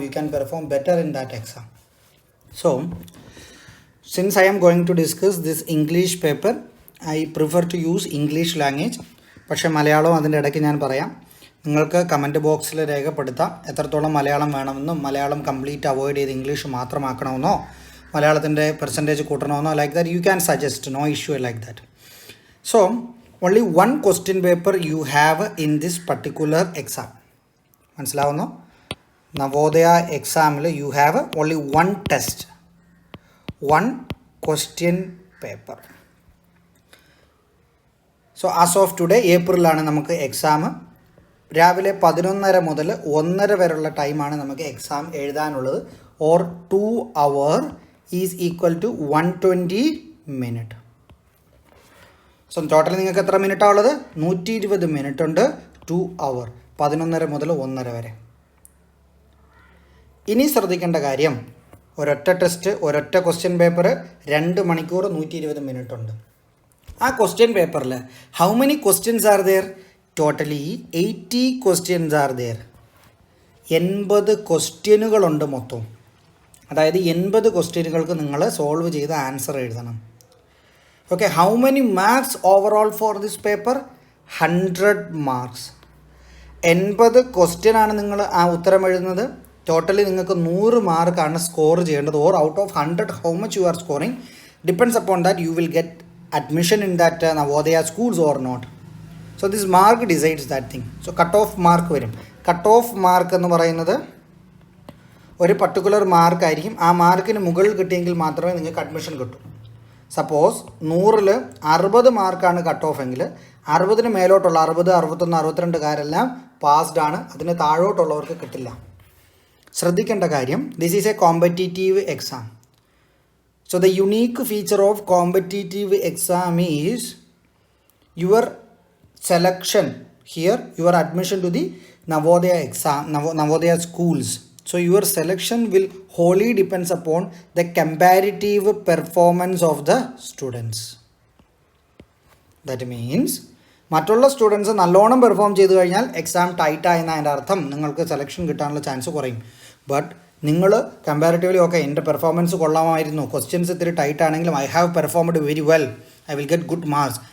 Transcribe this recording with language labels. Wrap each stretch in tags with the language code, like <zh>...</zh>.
<en>You can perform better in that exam. So since I am going to discuss this English paper, I prefer to use English language.</en> <ml>പക്ഷേ മലയാളവും അതിൻ്റെ ഇടയ്ക്ക് ഞാൻ പറയാം. നിങ്ങൾക്ക് comment ബോക്സിൽ രേഖപ്പെടുത്താം എത്രത്തോളം മലയാളം വേണമെന്നും മലയാളം കംപ്ലീറ്റ് അവോയ്ഡ് ചെയ്ത് ഇംഗ്ലീഷ് മാത്രമാക്കണമെന്നോ മലയാളത്തിൻ്റെ percentage കൂട്ടണമെന്നോ.</ml> <en>Like that you can suggest, no issue like that. So, only one question paper you have in this particular exam.</en> <ml>മനസ്സിലാവുന്നു?</ml> <en>നവോദയ എക്സാമിൽ you have only one test, one question paper. So, as of today,</en> <ml>ഏപ്രിലാണ് നമുക്ക് exam. രാവിലെ 11:30 മുതൽ 1:30 വരെയുള്ള ടൈമാണ് നമുക്ക് exam എഴുതാനുള്ളത്.</ml> <en>Or 2 hours is equal to 120 minutes.</en> <ml>So total നിങ്ങൾക്ക് എത്ര മിനിറ്റാണ് ഉള്ളത്? 120 മിനിറ്റ് ഉണ്ട്. 2 hours, 11:30 മുതൽ 1:30 വരെ. ഇനി ശ്രദ്ധിക്കേണ്ട കാര്യം, ഒരൊറ്റ ടെസ്റ്റ്, ഒരൊറ്റ ക്വസ്റ്റ്യൻ പേപ്പർ, 2 മണിക്കൂർ 120 മിനിറ്റ് ഉണ്ട്. ആ ക്വസ്റ്റ്യൻ പേപ്പറിൽ</ml> <en>How many questions are there? Totally 80 questions are there.</en> <ml>80 ക്വസ്റ്റ്യനുകളുണ്ട് മൊത്തം. അതായത് 80 ക്വസ്റ്റ്യനുകൾക്ക് നിങ്ങൾ സോൾവ് ചെയ്ത് ആൻസർ എഴുതണം.</ml> <en>Okay, how many marks overall for this paper? 100 marks.</en> <ml>80 question ആണ് നിങ്ങൾ ആ ഉത്തരം എഴുതുന്നത്. ടോട്ടലി നിങ്ങൾക്ക് 100 മാർക്കാണ് സ്കോർ ചെയ്യേണ്ടത്.</ml> <en>Or out of 100 how much you are scoring depends upon that you will get admission in that Navodaya schools or not. So this mark decides that thing.</en> <ml>Saw cut off mark വരും. Cut off mark എന്ന് പറയുന്നത് ഒരു particular മാർക്കായിരിക്കും. ആ മാർക്കിന് മുകളിൽ കിട്ടിയെങ്കിൽ മാത്രമേ നിങ്ങൾക്ക് അഡ്മിഷൻ കിട്ടൂ. സപ്പോസ് 100-ൽ 60 മാർക്കാണ് കട്ട് ഓഫ് എങ്കിൽ 60-ന് മേലോട്ടുള്ള 60, 61, 62-കാരെല്ലാം പാസ്ഡ് ആണ്. അതിന് താഴോട്ടുള്ളവർക്ക് കിട്ടില്ല. ശ്രദ്ധിക്കേണ്ട കാര്യം,</ml> <en>This is a competitive exam. So the unique feature of competitive exam is your selection here, your admission to the Navodaya exam, Navodaya schools. So your selection will wholly depends upon the comparative performance of the students. That means</en> <ml>മറ്റുള്ള students നല്ലോണം perform ചെയ്ത് കഴിഞ്ഞാൽ exam tight ആയെന്ന് അതിൻ്റെ അർത്ഥം. നിങ്ങൾക്ക് selection കിട്ടാനുള്ള chance കുറയും. ബട്ട് നിങ്ങൾ കമ്പാരിറ്റീവ്ലി ഓക്കെ, എൻ്റെ പെർഫോമൻസ് കൊള്ളാമായിരുന്നു, ക്വസ്റ്റ്യൻസ് ഇത്തിരി ടൈറ്റ് ആണെങ്കിലും</ml> <en>I have performed very well, I will get good marks.</en>